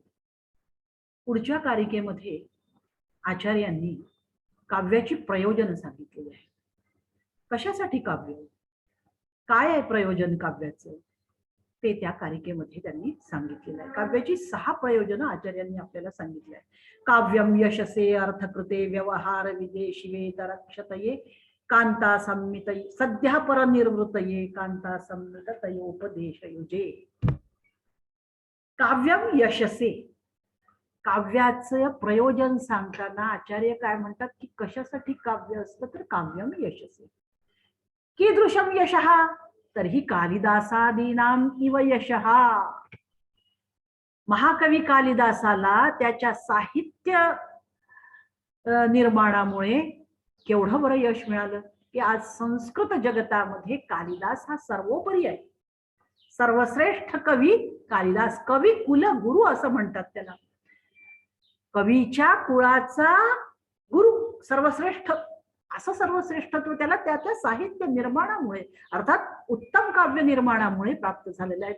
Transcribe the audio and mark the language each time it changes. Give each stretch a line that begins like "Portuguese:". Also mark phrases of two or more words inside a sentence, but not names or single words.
Marathi: पुढच्या कारिकेमध्ये आचार्यांनी काव्याची प्रयोजन सांगितलेली आहे. कशासाठी काव्य, काय आहे प्रयोजन काव्याचं, ते त्या कारिकेमध्ये त्यांनी सांगितलेलं आहे. काव्याची 6 प्रयोजन आचार्यांनी आपल्याला सांगितले आहे.
Sanskrit: काव्यम यशसे अर्थकृते व्यवहार विदे शिवेत रक्षतये कांता संमितये सद्या परनिर्वृतये कांता संमितयोपदेशयुजे. काव्यम यशसे,
Marathi: काव्याचं प्रयोजन सांगताना आचार्य काय म्हणतात की कशासाठी काव्य असतं, तर
Sanskrit: काव्यम यशसे कीदृशम यशः,
Marathi: तर ही
Sanskrit: कालिदासादीनाम इव यशः.
Marathi: महाकवी कालिदासाला त्याच्या साहित्य निर्माणामुळे केवढं बरं यश मिळालं की आज संस्कृत जगतामध्ये कालिदास हा सर्वोपरी आहे. सर्वश्रेष्ठ कवी कालिदास, कवी कुलगुरु असं म्हणतात त्याला. कवीच्या कुळाचा गुरु सर्वश्रेष्ठ, असं सर्वश्रेष्ठत्व त्याला त्याच्या साहित्य निर्माणामुळे अर्थात उत्तम काव्य निर्माणामुळे प्राप्त झालेलं आहे.